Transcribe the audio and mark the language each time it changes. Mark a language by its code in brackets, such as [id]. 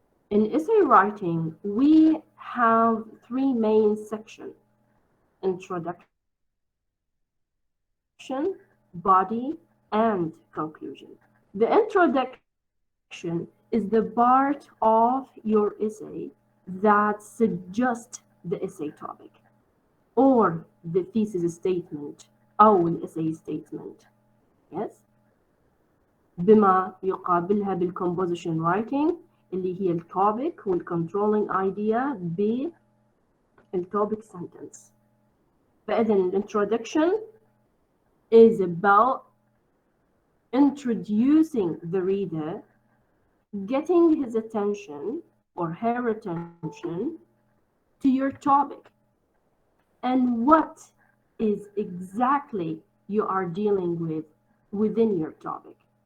[en] In essay writing, we have three main sections: introduction, body, and conclusion. The introduction is the part of your essay that suggests the essay topic or the thesis statement أو الessay statement. Yes. [ar] بما يقابلها بالcomposition writing اللي هي الtopic والcontrolling idea بالtopic sentence. [en] فإذا introduction is about introducing the reader, getting his attention or her attention to your topic and what is exactly you are dealing with within your topic.